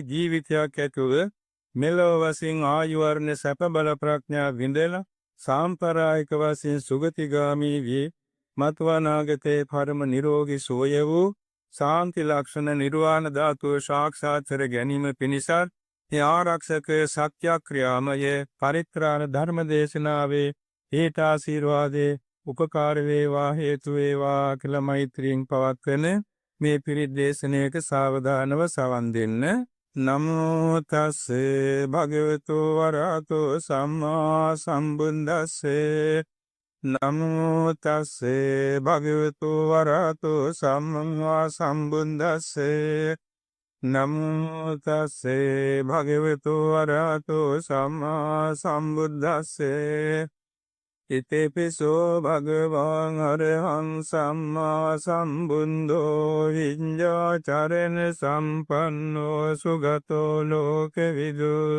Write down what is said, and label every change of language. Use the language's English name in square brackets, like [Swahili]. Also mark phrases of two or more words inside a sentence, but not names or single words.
[Sinhala] ජීවිතයක් ඇතුව මෙලොව වශයෙන් ආයු වර්ණ සැප බල ප්‍රඥා විඳලා සාම්ප්‍රායික වශයෙන් සුගතිගාමී වී මත්වනාගතේ පරම නිරෝගී සෝය වූ ශාන්ති ලක්ෂණ නිර්වාණ ධාතුව සාක්ෂාත් කර ගැනීම පිණිස මේ ආරක්ෂක සත්‍යක්‍රියාමය පරිත්‍රාණ ධර්ම දේශනාවේ හේත ආශිර්වාදේ උපකාර වේවා හේතු වේවා කියලා මෛත්‍රියෙන් පවත්වන මේ පිරිත් දේශනාවක සාවධානව සවන් දෙන්න. [Pali] නමෝ තස්සේ භගවතු වරහතෝ සම්මා සම්බුද්දස්සේ නමෝ තස්සේ භගවතු වරහතෝ සම්මා සම්බුද්දස්සේ නමෝ තස්සේ භගවතු වරහතෝ සම්මා සම්බුද්දස්සේ ඉතේපිසෝ භගවාන් අරහං සම්මා සම්බුද්ධෝ විඤ්ඤාචරණ සම්පන්නෝ සුගතෝ ලෝකවිදු